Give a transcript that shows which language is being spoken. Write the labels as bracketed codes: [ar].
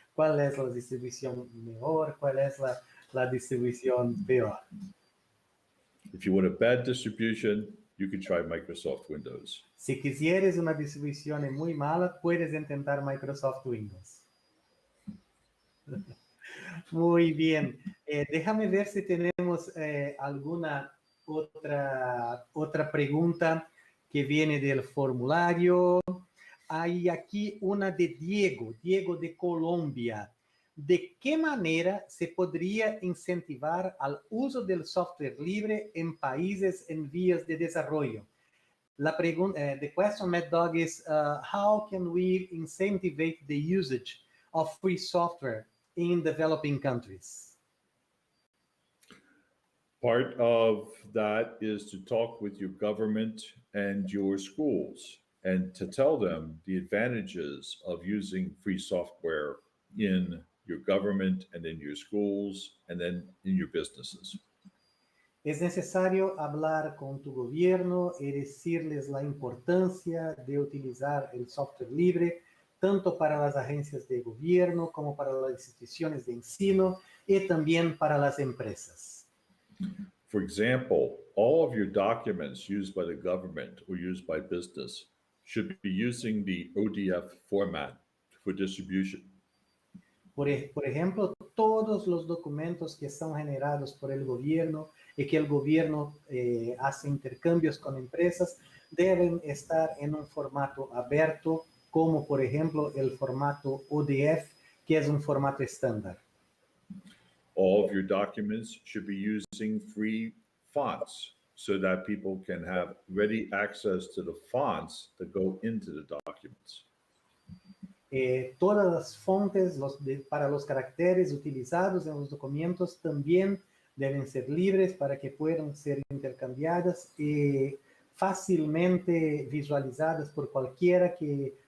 [es] ¿Cuál es la distribución mejor? ¿Cuál es la distribución peor? [en] If you want a bad distribution, you can try Microsoft Windows. [es] Si quisieres una distribución muy mala, puedes intentar Microsoft Windows. Muy bien. Déjame ver si tenemos alguna otra pregunta que viene del formulario. Hay aquí una de Diego de Colombia. ¿De qué manera se podría incentivar al uso del software libre en países en vías de desarrollo? La pregunta, [en] the question, Maddog, is how can we incentivize the usage of free software in developing countries? Part of that is to talk with your government and your schools and to tell them the advantages of using free software in your government and in your schools and then in your businesses. [es] Es necesario hablar con tu gobierno y decirles la importancia de utilizar el software libre, tanto para las agencias de gobierno como para las instituciones de ensino y también para las empresas. [en] For example, all of your documents used by the government or used by business should be using the ODF format for distribution. [es] Por ejemplo, todos los documentos que son generados por el gobierno y que el gobierno hace intercambios con empresas deben estar en un formato abierto, como por ejemplo el formato ODF, que es un formato estándar. [en] All of your documents should be using free fonts so that people can have ready access to the fonts that go into the documents. [es] Todas las fuentes para los caracteres utilizados en los documentos también deben ser libres para que puedan ser intercambiadas y fácilmente visualizadas por cualquiera que